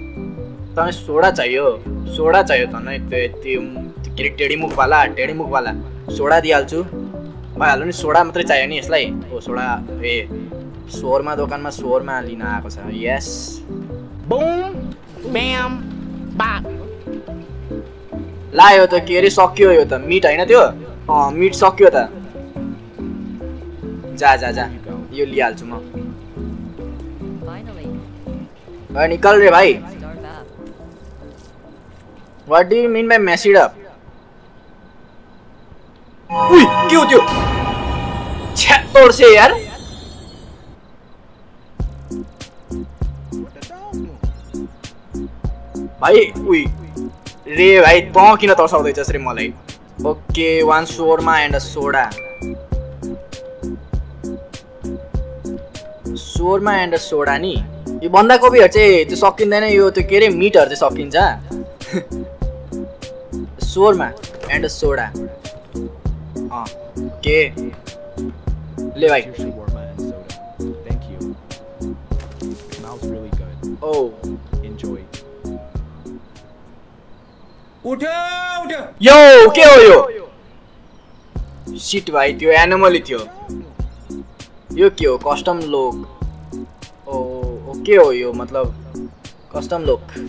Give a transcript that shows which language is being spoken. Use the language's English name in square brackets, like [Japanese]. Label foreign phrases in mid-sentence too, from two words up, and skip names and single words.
[Nepali] तँलाई सोडा चाहियो तँलाई त्यो टेढी मुख वाला सोडा दिइहाल्छु भइहाल्यो नि सोडा मात्रै चाहियो नि यसलाई ओ सोडा ए शोरमा दोकानमा शोरमा लिन आएको छ यस [English] Boom, bam, bop. [Nepali] लायो त के अरे सक्यो यो त मिट होइन त्यो मिट सक्यो त जा जा जा यो लिइहाल्छु म [English] Finally, [Hindi] निकल रे भाइ [English] start up. What do you mean by messed up [Nepali] उई के हो त्यो छ्या तोड्छे यार भाइ उई रे भाइ त किन तर्साउँदैछस् रे मलाई [English] okay one shawarma and a soda shawarma and a soda [Nepali] नि यो बन्दाकोपीहरू चाहिँ त्यो सकिँदैन यो त्यो के अरे मिटहरू चाहिँ सकिन्छ [English] shawarma and a soda [Nepali] के ले भाइ [English] Here's your shawarma and soda. Thank you. It smells really good. ओ Enjoy. [Nepali] यो के हो यो सिट भाइ त्यो एनिमल थियो यो के हो [English] custom lock [Nepali] ओ के हो यो मतलब [English] custom lock